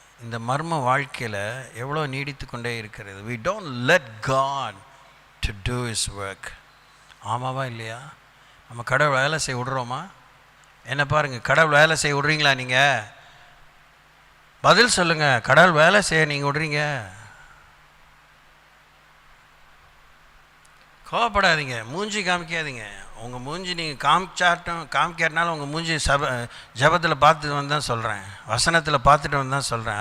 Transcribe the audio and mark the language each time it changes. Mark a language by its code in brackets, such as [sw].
[ta] இந்த மர்ம வாழ்க்கையில் எவ்வளோ நீடித்து கொண்டே இருக்கிறது. [en] we don't let God to do his work. [ta] ஆமாவா இல்லையா? நம்ம கடவுள் வேலை செய்ய விடுறோமா? என்ன பாருங்கள், கடவுள் வேலை செய்ய விட்றீங்களா? நீங்கள் பதில் சொல்லுங்கள். கடவுள் வேலை செய்ய நீங்கள் விட்றீங்க? கோவப்படாதீங்க, மூஞ்சி காமிக்காதீங்க. உங்கள் மூஞ்சி நீங்கள் காமிக்காட்டினாலும் உங்கள் மூஞ்சி ஜபத்தில் பார்த்துட்டு வந்து தான் சொல்கிறேன், வசனத்தில் பார்த்துட்டு வந்து தான் சொல்கிறேன்.